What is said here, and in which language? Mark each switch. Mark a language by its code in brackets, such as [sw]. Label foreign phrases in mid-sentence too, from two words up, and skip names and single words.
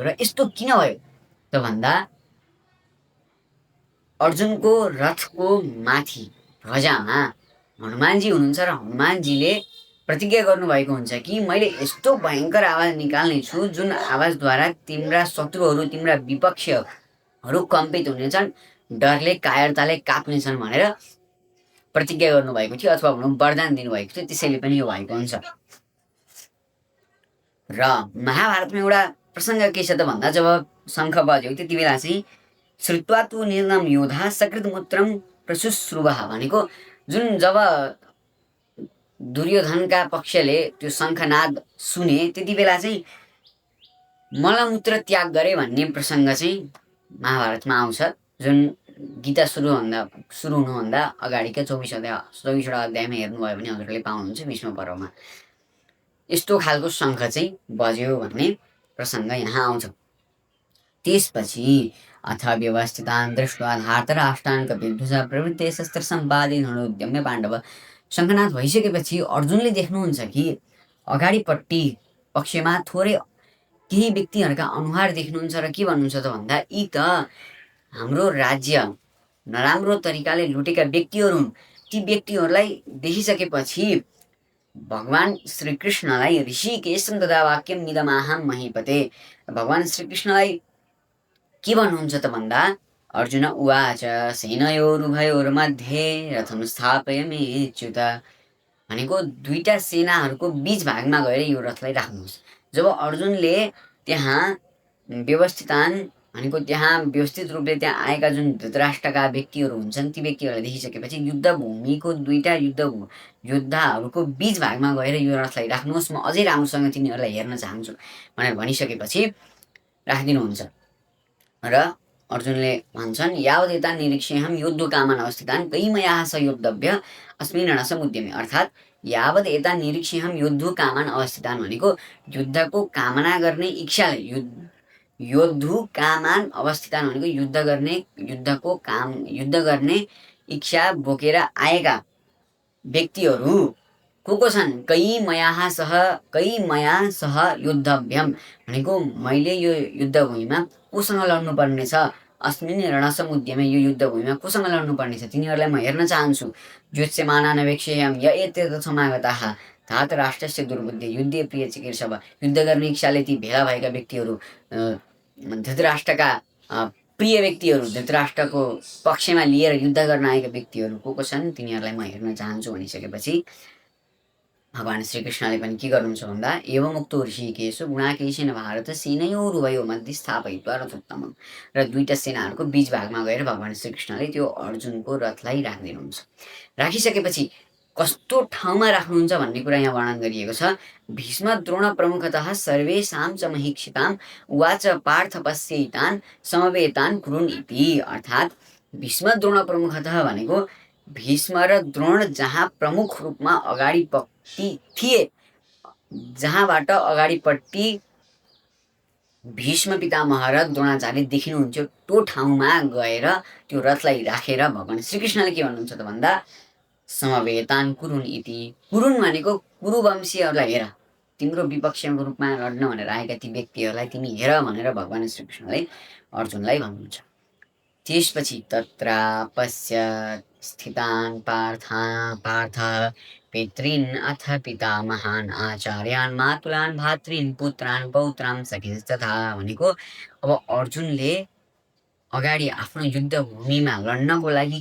[ne] र यस्तो किन भयो त भन्दा अर्जुनको रथको माथि ध्वजामा हनुमानजी हुनुहुन्छ र हनुमानजीले प्रतिज्ञा गर्नुभएको हुन्छ कि मैले यस्तो भयङ्कर आवाज निकाल्ने छु जुन आवाजद्वारा तिम्रा शत्रुहरू, तिम्रा विपक्षीहरू कम्पित हुनेछन्, डरले कायरताले काप्नेछन् भनेर प्रतिज्ञा गर्नुभएको थियो अथवा भनौँ वरदान दिनुभएको थियो। त्यसैले पनि यो भएको हुन्छ। र महाभारतमा एउटा प्रसङ्ग के छ त भन्दा जब शङ्ख बज्यो त्यति बेला चाहिँ [sa] श्रुत्वा तु निर्णम योधा सकृतमूत्रम प्रशुश्रुवः [ne] भनेको जुन जब दुर्योधनका पक्षले त्यो शङ्खनाद सुने त्यति बेला चाहिँ मलमूत्र त्याग गरे भन्ने प्रसङ्ग चाहिँ महाभारतमा आउँछ। जुन गीता सुरु हुनुभन्दा अगाडिका 24वटा अध्यायमा हेर्नुभयो भने हजुरले पाउनुहुन्छ भीष्म पर्वमा यस्तो खालको शङ्ख चाहिँ बज्यो भन्ने प्रसङ्ग यहाँ आउँछ। [sa] त्यसपछि अथ व्यवस्थितान् दृष्ट्वा धार्तराष्ट्रान् कपिध्वजः प्रवृत्ते शस्त्र सम्पादन उद्यम्य पाण्डव। [ne] शङ्खनाद भइसकेपछि अर्जुनले देख्नुहुन्छ कि अगाडिपट्टि पक्षमा थोरै केही व्यक्तिहरूका अनुहार देख्नुहुन्छ र के भन्नुहुन्छ त भन्दा यी त हाम्रो राज्य नराम्रो तरिकाले लुटेका व्यक्तिहरू हुन्। ती व्यक्तिहरूलाई देखिसकेपछि भगवान श्रीकृष्णलाई [sa] ऋषिकेशं तदा वाक्यं मिदमाहं महीपते, [ne] भगवान श्रीकृष्णलाई के भन्नुहुन्छ त भन्दा [sa] अर्जुन उवाच सेनयोरुभयोर्मध्ये रथं स्थापयाम्यच्युत, [ne] भनेको दुईटा सेनाहरूको बीच भागमा गएर यो रथलाई राख्नुहोस्। जब अर्जुनले त्यहाँ व्यवस्थितान भनेको त्यहाँ व्यवस्थित रूपले त्यहाँ आएका जुन धृतराष्ट्रका व्यक्तिहरू हुन्छन् ती व्यक्तिहरूलाई देखिसकेपछि युद्धभूमिको दुईटा योद्धाहरूको बीच भागमा गएर यो रथलाई राख्नुहोस्, म अझै राम्रोसँग तिनीहरूलाई हेर्न चाहन्छु भनेर भनिसकेपछि राखिदिनुहुन्छ। र अर्जुनले भन्छन् [sa] यावदेता निरीक्ष्यहं योद्धकामान अवस्थितान् कैमयाः स योद्धव्य अस्मिन् रणसमुद्यमे, [ne] अर्थात् [sa] यावद यता निरीक्ष्यहं योद्धकामान अवस्थितान् [ne] भनेको युद्धको कामना गर्ने इच्छाले, [sa] योद्धकामान अवस्थितान् [ne] भनेको युद्ध गर्ने इच्छा बोकेर आएका व्यक्तिहरू को छन्। [sa] कैमया सह योद्धव्यम [ne] भनेको मैले यो युद्धभूमिमा कोसँग लड्नुपर्ने छ, [sa] अस्मिन् रणसमुद्यमे [ne] यो युद्धभूमिमा कोसँग लड्नुपर्ने छ तिनीहरूलाई म हेर्न चाहन्छु। [sa] ज्योत्स्यमानानवेक्षेयं य एते समागताः धार्तराष्ट्रस्य दुर्बुद्धि युद्धे प्रिय चिकीर्षव, [ne] युद्ध गर्ने इच्छाले ती भेला भएका व्यक्तिहरू धृतराष्ट्रका प्रिय व्यक्तिहरू, धृतराष्ट्रको पक्षमा लिएर युद्ध गर्न आएका व्यक्तिहरू को छन् तिनीहरूलाई म हेर्न चाहन्छु भनिसकेपछि भगवान श्रीकृष्णले पनि के गर्नुहुन्छ भन्दा [sa] एवमुक्तो ऋषिकेश गुणाकेशेन भारत सेनयोरुभयो मध्ये स्थापयित्वा रथोत्तमम्, [ne] र दुईटा सेनाहरूको बीच भागमा गएर भगवान श्रीकृष्णले त्यो अर्जुनको रथलाई राखिदिनुहुन्छ। राखिसकेपछि कस्तो ठाउँमा राख्नुहुन्छ भन्ने कुरा यहाँ वर्णन गरिएको छ। [sa] भीष्म द्रोण प्रमुखतः सर्वेषां च महीक्षिताम् उवाच पार्थ पश्यैतान् समवेतान् कुरुन् इति, [ne] अर्थात् [sa] भीष्म द्रोण प्रमुखतः [ne] भनेको भीष्म र द्रोण जहाँ प्रमुख रूपमा अगाडिपट्टि थिए, जहाँबाट अगाडिपट्टि भीष्म पितामह र द्रोणाचार्य देखिनुहुन्थ्यो त्यो ठाउँमा गएर त्यो रथलाई राखेर भगवान श्रीकृष्णले के भन्नुहुन्छ त भन्दा [sa] समवेतान् कुरुन् इति। [ne] कुरुन् भनेको कुरुवंशीहरूलाई हेर, तिम्रो विपक्षको रूपमा लड्न भनेर आएका ती व्यक्तिहरूलाई तिमी हेर भनेर भगवान श्रीकृष्णले अर्जुनलाई भन्नुहुन्छ। [sa] त्यसपछि तत्र पश्य स्थितान् पार्थ पितॄन् अथ पितामहान् आचार्यान् मातुलान् भातॄन् पुत्रान् पौत्रान् सखिस्तथा, [ne] भनेको अब अर्जुनले अगाडि आफ्नो युद्धभूमिमा लड्नको लागि